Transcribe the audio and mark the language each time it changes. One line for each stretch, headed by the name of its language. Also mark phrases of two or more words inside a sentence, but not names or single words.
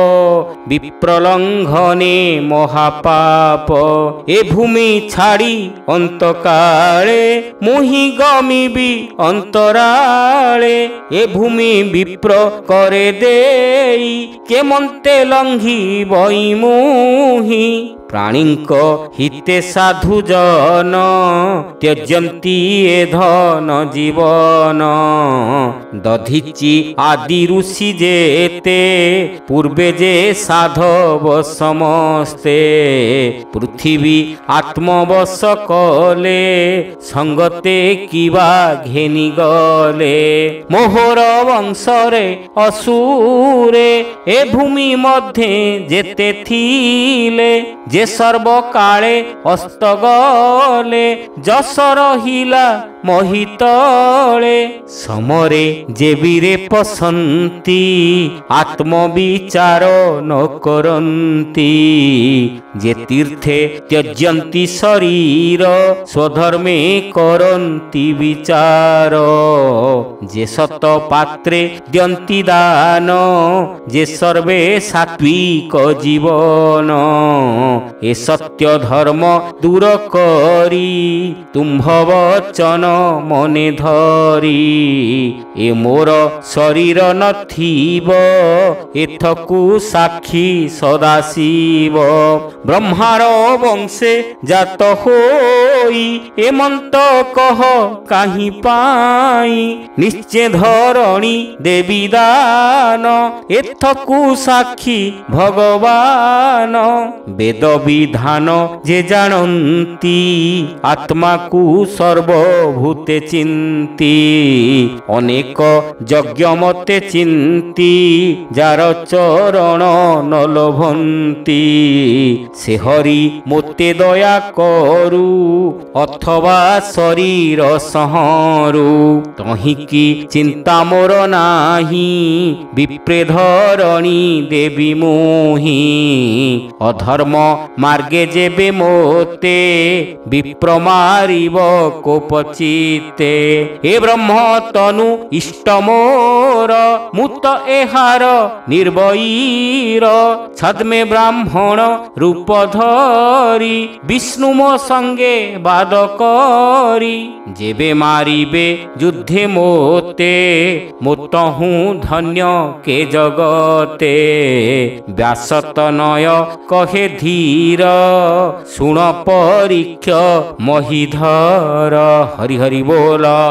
Odia: ବିପ୍ରଲଙ୍ଘନେ ମହାପାପ ଏ ଭୂମି ଛାଡ଼ି ଅନ୍ତକାଳେ ମୁହିଁ ଗମିବି ଅନ୍ତରାଳେ ଏ ଭୂମି ବିପ୍ର କରେ ଦେଇ କେମନ୍ତେ ଲଙ୍ଘି ବଇ ମୁହିଁ ପ୍ରାଣୀଙ୍କ ହିତେ ସାଧୁ ଜନ ତ୍ୟଜନ୍ତି ଏ ଧନ ଜୀବନ ଦଧିଚି ଆଦି ଋଷି ଯେତେ ପୂର୍ବେ ଯେ ସାଧବ ସମସ୍ତେ ପୃଥ୍ୱୀ ଆତ୍ମବଶ କଲେ ସଙ୍ଗତେ କିବା ଘେନି ଗଲେ ମୋହର ବଂଶରେ ଅସୁରେ ଏ ଭୂମି ମଧ୍ୟେ ଯେତେ ଥିଲେ ଯେ ସର୍ବ କାଳେ ଅସ୍ତ ଗଲେ ଯଶ ରହିଲା ମୋହିତଲେ ସମରେ ଯେ ବୀରେ ପଶନ୍ତି ଆତ୍ମବିଚାର ନ କରନ୍ତି ଯେ ତୀର୍ଥେ ତ୍ୟଜନ୍ତି ଶରୀର ସ୍ୱଧର୍ମେ କରନ୍ତି ବିଚାର ଯେ ସତ ପାତ୍ରେ ଦ୍ୟନ୍ତି ଦାନ ଯେ ସର୍ବେ ସାତ୍ତ୍ୱିକ ଜୀବନ ଏ ସତ୍ୟ ଧର୍ମ ଦୂର କରି ତୁମ୍ଭ ବଚନ ମନେ ଧରି ଏ ମୋର ଶରୀର ନଥିବ ଏଥକୁ ସାକ୍ଷୀ ସଦାଶିବ ବ୍ରହ୍ମାର ବଂଶେ ଜାତ ହୋଇ ଏ ମନ୍ତ କହ କାହିଁ ପାଇ ନିଶ୍ଚୟ ଧରଣୀ ଦେବୀ ଦାନ ଏଥକୁ ସାକ୍ଷୀ ଭଗବାନ ବେଦ ବିଧାନ ଯେ ଜାଣନ୍ତି ଆତ୍ମା କୁ ସର୍ବଭୂତେ ଚିନ୍ତି ଅନେକ ଯଜ୍ଞ ମତେ ଚିନ୍ତି ଯାର ଚରଣ ନ ଲୋଭନ୍ତି ସେ ହରି ମୋତେ ଦୟା କରୁ ଅଥବା ଶରୀର ସଂହରୁ ତହିଁକି ଚିନ୍ତା ମୋର ନାହିଁ ବିପ୍ରେ ଧରଣୀ ଦେବୀ ମୋହି ଅଧର୍ମ ମାର୍ଗେ ଯେବେ ମୋତେ ବିପ୍ର ମାରିବ କୋପଚି ସହିତେ ଏ ବ୍ରହ୍ମ ତନୁ ଇଷ୍ଟ ମୋର ମୁତ ଏହାର ନିର୍ଭୟୀର ଛଦ୍ମେ ବ୍ରାହ୍ମଣ ରୂପ ଧରି ବିଷ୍ଣୁ ମୋ ସଙ୍ଗେ ବାଦ କରି ଯେବେ ମାରିବେ ଯୁଦ୍ଧେ ମୋତେ ମୋତହୁଁ ଧନ୍ୟ କେ ଜଗତେ ବ୍ୟାସତନୟ କହେ ଧୀର ଶୁଣ ପରୀକ୍ଷ ମହିଧର ହରି ହରି ବୋଲ